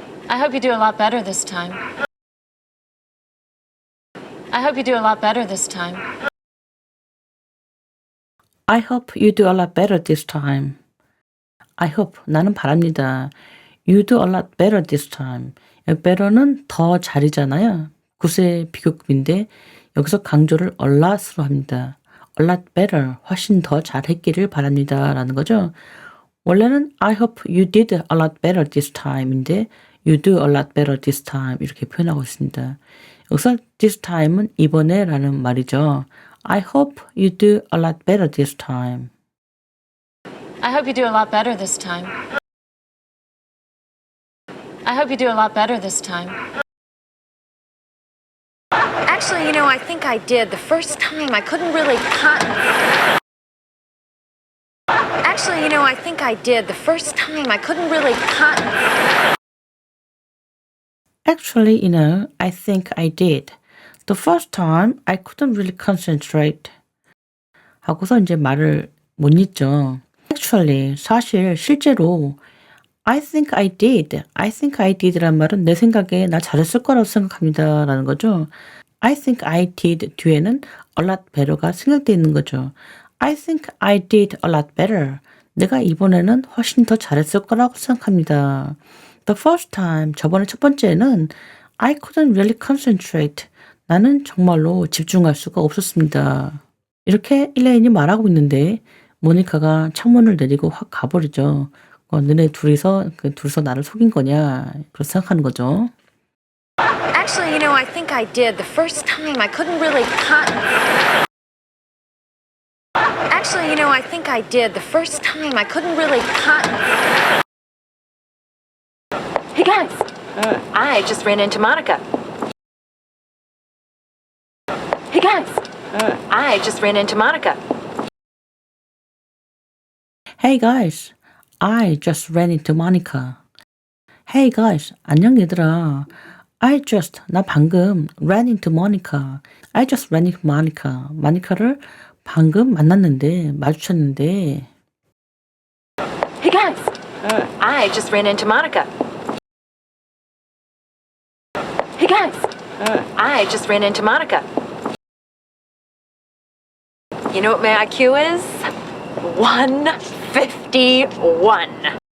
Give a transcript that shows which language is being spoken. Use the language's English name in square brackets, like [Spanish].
[English] I hope you do a lot better this time. I hope you do a lot better this time. I hope you do a lot better this time. I hope, [Korean] 나는 바랍니다. [English] You do a lot better this time. [Korean] 여기 better는 더 잘이잖아요. 구세 비교급인데 여기서 강조를 a lot으로 합니다. [English] a lot better, [Korean] 훨씬 더 잘했기를 바랍니다. 라는 거죠. 원래는 [English] I hope you did a lot better this time인데 you do a lot better this time [Korean] 이렇게 표현하고 있습니다. 여기서 this time은 이번에 라는 말이죠. [English] I hope you do a lot better this time. I hope you do a lot better this time. I hope you do a lot better this time. Actually, I think I did. The first time I couldn't really Actually, I think I did. The first time I couldn't really Actually, I think I did. The first time I couldn't really concentrate. [Korean] 하고서 이제 말을 못 잇죠. [English] Actually, [Korean] 사실 실제로 [English] I think I did. I think I did [Korean] 란 말은 내 생각에 나 잘했을 거라고 생각합니다. 라는 거죠. [English] I think I did [Korean] 뒤에는 [English] a lot better가 [Korean] 생략되어 있는 거죠. [English] I think I did a lot better. [Korean] 내가 이번에는 훨씬 더 잘했을 거라고 생각합니다. [English] The first time, [Korean] 저번에 첫 번째는 [English] I couldn't really concentrate. [Korean] 나는 정말로 집중할 수가 없었습니다. 이렇게 일레인이 말하고 있는데 모니카가 창문을 내리고 확 가버리죠. 너네 둘이서 나를 속인 거냐 그렇게 생각하는 거죠. [English] Actually, I think I did. The first time I couldn't really Actually, I think I did. The first time I couldn't really Hey guys, I just ran into Monica. Hey guys, I just ran into Monica. Hey guys, I just ran into Monica. Hey guys, [Korean] 안녕 얘들아. 나 방금 [English] ran into Monica. I just ran into Monica. [Korean] 모니카를 방금 만났는데, 마주쳤는데. [English] Hey guys, I just ran into Monica. Hey guys, I just ran into Monica. You know what my IQ is? 151.